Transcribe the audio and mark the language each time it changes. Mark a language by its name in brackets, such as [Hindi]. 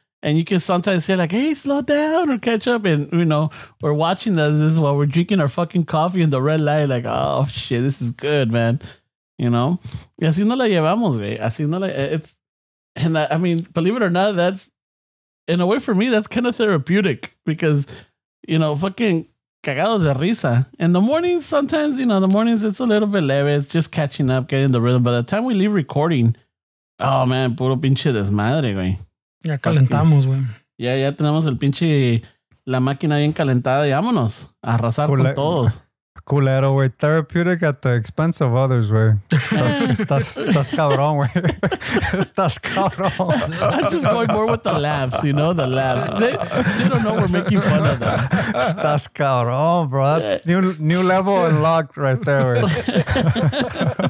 [English] And you can sometimes say like, hey, slow down or catch up. And, we're watching this while we're drinking our fucking coffee in the red light. Like, oh, shit, this is good, man. [Spanish] Y así no la llevamos, güey. Así no la... [English] I mean, believe it or not, that's... In a way, for me, that's kind of therapeutic. Because, [Spanish] fucking cagados de risa. [English] In the mornings, sometimes, the mornings, it's a little bit leve. It's just catching up, getting the rhythm. By the time we leave recording, oh, man, [Spanish] puro pinche desmadre, güey. Ya calentamos, güey. Ya tenemos el pinche... La máquina bien calentada y vámonos. A arrasar con todos. Culero, güey. [English] Therapeutic at the expense of others, güey. [Spanish] Estás cabrón, güey. Estás cabrón. [English] I'm just going more with the laughs, the laughs. They don't know we're making fun of them. [Spanish] Estás cabrón, bro. [English] That's new level unlocked right there, güey.